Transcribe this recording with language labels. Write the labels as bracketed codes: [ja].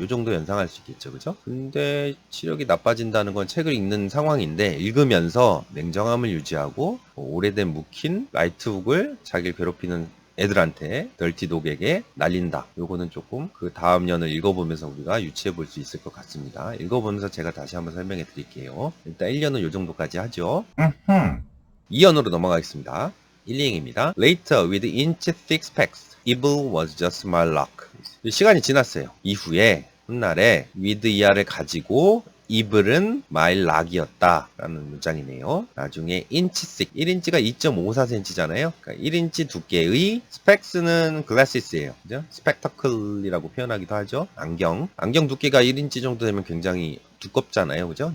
[ko] 요 정도 연상할 수 있겠죠. 그죠? 근데 시력이 나빠진다는 건 책을 읽는 상황인데 읽으면서 냉정함을 유지하고 오래된 묵힌 라이트훅을 자기를 괴롭히는 애들한테 덜티 독에게 날린다. 요거는 조금 그 다음 년을 읽어보면서 우리가 유추해 볼 수 있을 것 같습니다. 읽어보면서 제가 다시 한번 설명해 드릴게요. 일단 1년은 요 정도까지 하죠. 2년으로 넘어가겠습니다. 1, 2행입니다. [en] Later with inch thick specs, evil was just my luck. [ko] 시간이 지났어요. 이후에 훗날에 with 이하를 가지고 evil은 my luck이었다 라는 문장이네요. 나중에 inch thick, 1인치가 2.54cm잖아요. 그러니까 1인치 두께의 specs는 glasses예요. 그죠? spectacle이라고 표현하기도 하죠. 안경 두께가 1인치 정도 되면 굉장히 두껍잖아요. 그죠?